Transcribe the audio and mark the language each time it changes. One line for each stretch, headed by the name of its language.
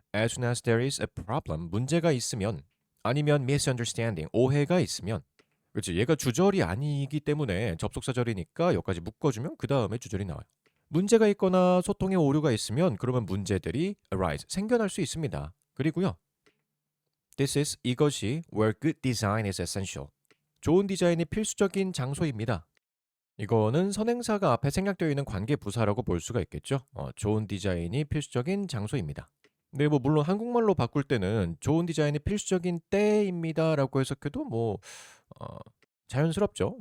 English: As soon as there is a problem
Korean: 문제가 있으면 아니면
English: misunderstanding
Korean: 오해가 있으면 그렇지 얘가 주절이 아니기 때문에 접속사절이니까 여기까지 묶어주면 그 다음에 주절이 나와요. 문제가 있거나 소통에 오류가 있으면 그러면 문제들이 arise 생겨날 수 있습니다. 그리고요.
English: This is
Korean: 이것이
English: where good design is essential.
Korean: 좋은 디자인이 필수적인 장소입니다. 이거는 선행사가 앞에 생략되어 있는 관계 부사라고 볼 수가 있겠죠. 좋은 디자인이 필수적인 장소입니다. 근데 뭐 물론 한국말로 바꿀 때는 좋은 디자인이 필수적인 때입니다라고 해석해도 뭐 어, 자연스럽죠.